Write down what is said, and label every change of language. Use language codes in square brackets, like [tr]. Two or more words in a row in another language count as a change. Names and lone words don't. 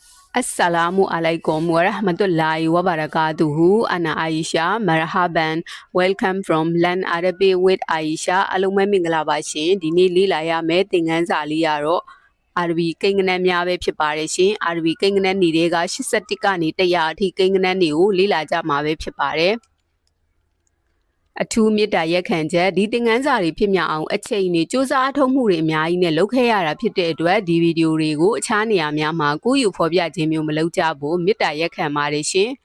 [ar] السلام عليكم ورحمة الله وبركاته. أنا عائشة. مرحبا. [en] Welcome from Learn Arabic with Aisha. [my] အားလုံးပဲမင်္ဂလာပါရှင်။ဒီနေ့လေ့လာရမယ့်သင်ခန်းစာလေးကတော့အာရဘီကိန်းဂဏန်းများပဲဖြစ်ပါတယ်ရှင်။အာရဘီကိန်းဂဏန်းတွေက81ကနေ100အထိကိန်းဂဏန်းတွေကိုလေ့လာကြမှာပဲဖြစ်ပါတယ်။အထူးမေတ္တာရက်ခံချက်ဒီသင်ခန်းစာတွေဖြစ်မြောက်အောင်အချိန်နဲ့စူးစမ်းအထောက်မှုတွေအများကြီးနဲ့လုပ်ခဲ့ရတာဖြစ်တဲ့အတွက်ဒီဗီဒီယိုတွေကိုအခြားနေရာများမှာကိုယ့်ယူဖော်ပြခြင်းမျိုးမလုပ်ကြဖို့မေတ္တာရက်ခံပါတယ်ရှင်